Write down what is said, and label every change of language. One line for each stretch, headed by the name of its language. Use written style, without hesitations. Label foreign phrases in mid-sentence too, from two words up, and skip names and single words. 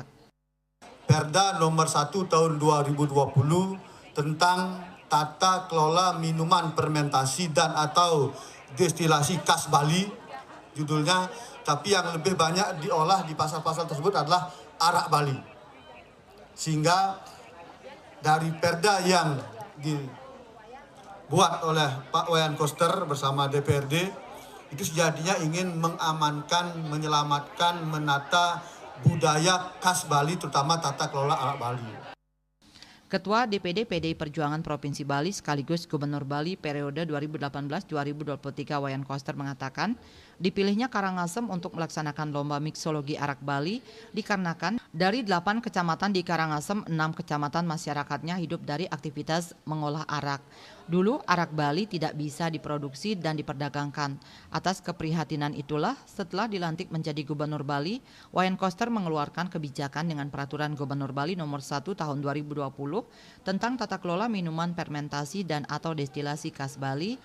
Indonesian: Perda nomor 1 tahun 2020 tentang tata kelola minuman fermentasi dan atau destilasi khas Bali, judulnya, tapi yang lebih banyak diolah di pasal-pasal tersebut adalah arak Bali. Sehingga dari perda yang dibuat oleh Pak Wayan Koster bersama DPRD, itu sejatinya ingin mengamankan, menyelamatkan, menata budaya khas Bali, terutama tata kelola arak Bali. Ketua DPD PDI Perjuangan Provinsi Bali sekaligus Gubernur Bali periode 2018-2023 Wayan Koster mengatakan, dipilihnya Karangasem untuk melaksanakan lomba miksologi arak Bali dikarenakan dari 8 kecamatan di Karangasem, 6 kecamatan masyarakatnya hidup dari aktivitas mengolah arak. Dulu arak Bali tidak bisa diproduksi dan diperdagangkan. Atas keprihatinan itulah setelah dilantik menjadi Gubernur Bali, Wayan Koster mengeluarkan kebijakan dengan Peraturan Gubernur Bali nomor 1 tahun 2020 tentang tata kelola minuman fermentasi dan atau destilasi khas Bali.